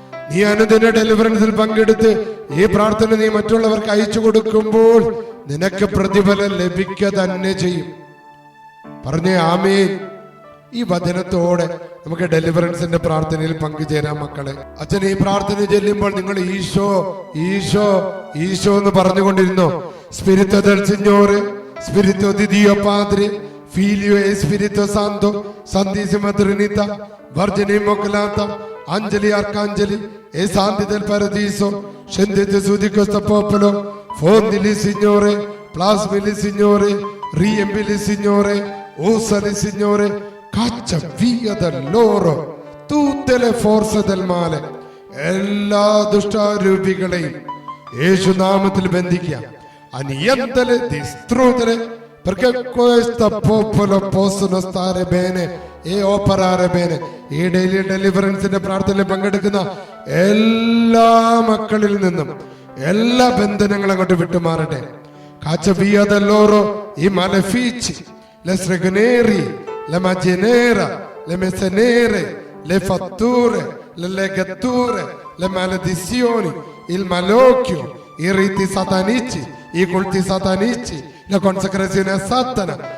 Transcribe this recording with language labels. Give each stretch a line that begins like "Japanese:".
Malayalam: നീ അനുദിന ഡെലിവറൻസിൽ പങ്കെടുത്ത് ഈ പ്രാർത്ഥന നീ മറ്റുള്ളവർക്ക് അയച്ചു കൊടുക്കുമ്പോൾ നിനക്ക് പ്രതിഫലം ലഭിക്കുക തന്നെ ചെയ്യും. പറഞ്ഞേ ആമേൻ. ഈ വചനത്തോടെ നമുക്ക് ഡെലിവറൻസിന്റെ പ്രാർത്ഥനയിൽ പങ്കുചേരാം. മക്കളെ, അച്ഛൻ ഈ പ്രാർത്ഥന ചെല്ലുമ്പോൾ നിങ്ങൾ ഈശോ ഈശോ ഈശോ എന്ന് പറഞ്ഞുകൊണ്ടിരുന്നോ?
Italian: സ്പിരിറ്റോ del Signore, Spirito di Dio Padre, Figlio e Spirito Santo, Santissima Trinità, Vergine Immacolata, Angeli, Arcangeli e Santi del Paradiso, scendete su di questo popolo, fondili Signore, plasmili Signore, riempili Signore, usali Signore, caccia via da loro tutte le forze del male.
Malayalam: എല്ലാ ദുഷ്ടാരൂപികളെയും യേശുനാമത്തിൽ ബന്ധിക്കുക.
Italian: Annientale, distruggere, perché questo popolo possono stare bene e operare bene.
Malayalam: ഈ daily ഡെലിവറൻസിന്റെ പ്രാർത്ഥനയിൽ പങ്കെടുക്കുന്ന എല്ലാ മക്കളിൽ നിന്നും എല്ലാ ബന്ധനങ്ങളും അങ്ങോട്ട് വിട്ടുമാറട്ടെ.
Italian: Caccia via da loro i malefici, le stregonieri, le magie nere, le messe nere, le fatture, le legature, le maledizioni, il malocchio, i riti satanici, i culti satanici, la consacrazione a Satana.